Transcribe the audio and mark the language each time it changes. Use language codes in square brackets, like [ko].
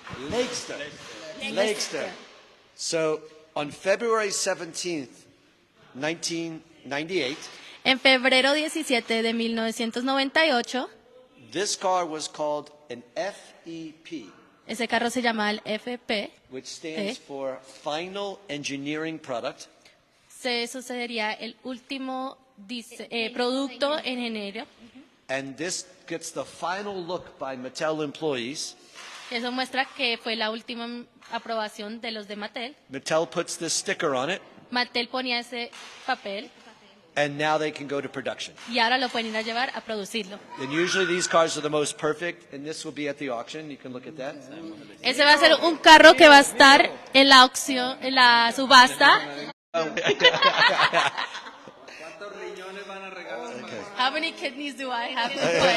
[en] Lakester. So on February 17th, 1998, [es] En febrero 17 de 1998, [en] this car was called an FEP, [es] ese carro se llama el FP. [en] which stands for Final Engineering Product. [es] Eso sería el último producto en enero. [en] And this gets the final look by Mattel employees. [es] Eso muestra que fue la última aprobación de los de Mattel. [en] Mattel puts this sticker on it, [es] Mattel ponía ese papel [en] and now they can go to production. [es] y ahora lo pueden ir a llevar a producirlo. [en] And usually these cars are the most perfect, and this will be at the auction. You can look at that. [es] Ese va a ser un carro que va a estar en la aucción, en la subasta. [en] How many kidneys do I have to put?